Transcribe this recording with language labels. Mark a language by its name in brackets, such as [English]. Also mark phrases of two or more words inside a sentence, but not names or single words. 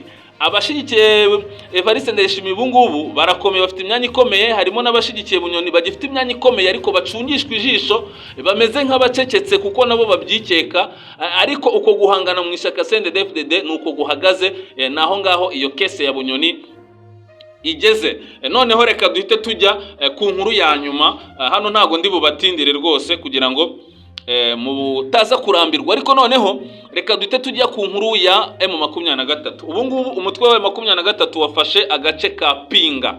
[Kinyarwanda] Abashigikiye Evariste Ndayishimiye ubu ngubu barakomeye, bafite imyanya ikomeye, harimo n'abashigikiye Bunyoni bagifite imyanya ikomeye ariko bacungishwa ijisho, bameze nk'abacecetse kuko nabo babyikeka, ariko uko guhangana mu ishyaka CNDD-FDD nuko guhagaze, naho ngaho iyo kese ya Bunyoni igeze. Noneho reka duhite tujya ku nkuru ya nyuma. Hano ntago ndi bubatindire rwose kugira ngo mutaza kurambirwa, ariko noneho reka duhite tujya ku nkuru ya M23. Ubu ngubu umutwe wa M23 wafashe agace ka Pinga.